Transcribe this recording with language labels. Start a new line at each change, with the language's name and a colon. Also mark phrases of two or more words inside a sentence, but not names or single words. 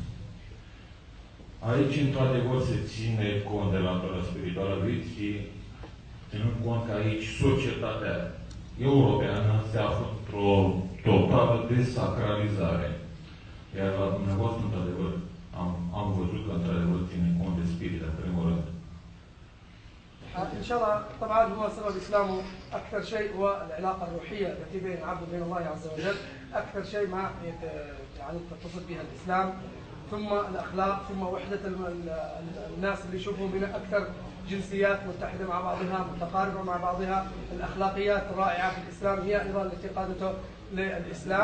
Romanian: Aici, într-adevăr, se ține cont de latura spirituală a vieții, ținând cont că aici societatea europeană se află într-o totală desacralizare. Iar la dumneavoastră, într-adevăr, am văzut că, într-adevăr, ține cont de spirit, în primul rând.
Arabic: إن شاء الله طبعا هو سبب الإسلام أكثر شيء هو العلاقة الروحية التي بين العبد وبين الله عز وجل، أكثر شيء ما يعني تتصل بها الإسلام، ثم الأخلاق، ثم وحدة الناس اللي يشوفوا بنا أكثر جنسيات متحدة مع بعضها متقاربة مع بعضها، الأخلاقيات الرائعة في الإسلام هي أيضا التي قادته للإسلام.